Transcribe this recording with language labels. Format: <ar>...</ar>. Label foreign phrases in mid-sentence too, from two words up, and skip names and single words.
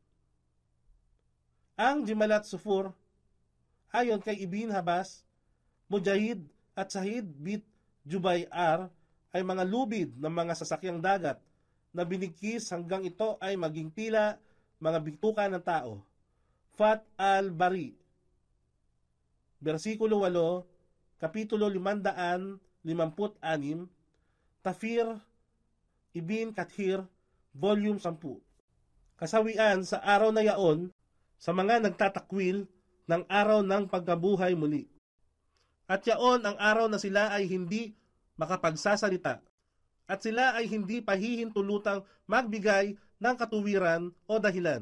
<tl>Ang</tl> <ar>جمالات صفر,</ar> <tl>ayon kay Ibn Habas, Mujahid at Sahid bit Jubay R ay mga lubid ng mga sasakyang dagat na binigkis hanggang ito ay maging tila mga bituka ng tao. Fat al-Bari, versikulo 8, kapitulo 556, Tafsir Ibn Kathir, volume 10. Kasawian sa araw na yaon sa mga nagtatakwil ng araw ng pagkabuhay muli. At yaon ang araw na sila ay hindi makapagsasalita at sila ay hindi pahihintulutang magbigay ng katuwiran o dahilan.</tl>